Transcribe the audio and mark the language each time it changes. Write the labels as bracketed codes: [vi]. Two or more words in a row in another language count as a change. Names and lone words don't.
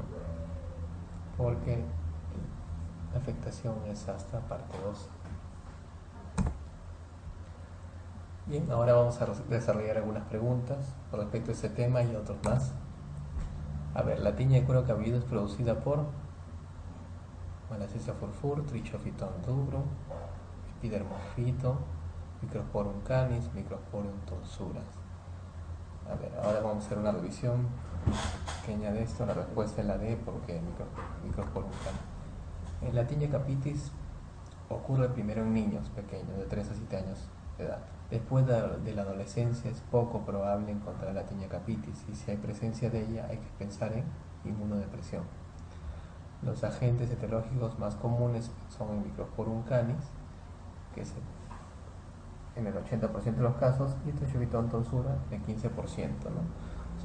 [es] Porque la afectación es hasta parte 2. Bien, ahora vamos a desarrollar algunas preguntas con respecto a este tema y otros más. A ver, la tiña de cuero cabelludo es producida por Malassezia furfur, Trichophyton rubrum, Epidermophyton, Microsporum canis, Microsporum torsuras. A ver, ahora vamos a hacer una revisión pequeña de esto. La respuesta es la D, porque Microsporum canis. En la tiña capitis ocurre primero en niños pequeños de 3 a 7 años de edad. Después de la adolescencia es poco probable encontrar la tinea capitis y si hay presencia de ella hay que pensar en inmunodepresión. Los agentes etiológicos más comunes son el Microsporum canis, que es en el 80% de los casos, y Trichobiton tonsura en el 15%, ¿no?